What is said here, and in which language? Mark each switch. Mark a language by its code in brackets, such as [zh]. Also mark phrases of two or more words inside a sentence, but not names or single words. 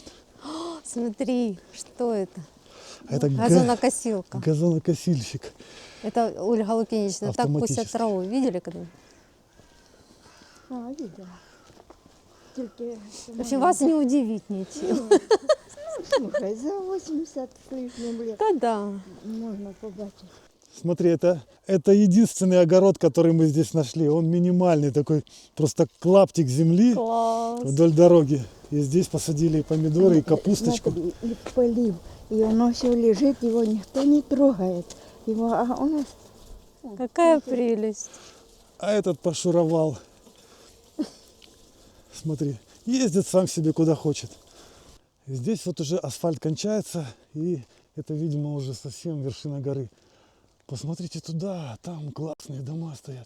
[ru] Смотри, что это? Это Газонокосилка. газонокосильщик. Это, Ольга Лукинична, так косят Автоматически. траву. Видели когда-нибудь? Видела. Тільки В общем, вас не удивить ничем. [uk] слухай, за 80 з лишнім лет [ru] Да-да. [uk] можна побачити. [ru] Смотри, это единственный огород, который мы здесь нашли. Он минимальный, такой просто клаптик земли Класс. вдоль дороги. И здесь посадили и помидоры, и капусточку. Смотри, [uk] і полив, і воно все лежить, його ніхто не трогає. Його, а у нас [ru] Какая прелесть. А этот пошуровал. Смотри, ездит сам себе куда хочет. И здесь вот уже асфальт кончается, и это, видимо, уже совсем вершина горы. Посмотрите туда, там классные дома стоят.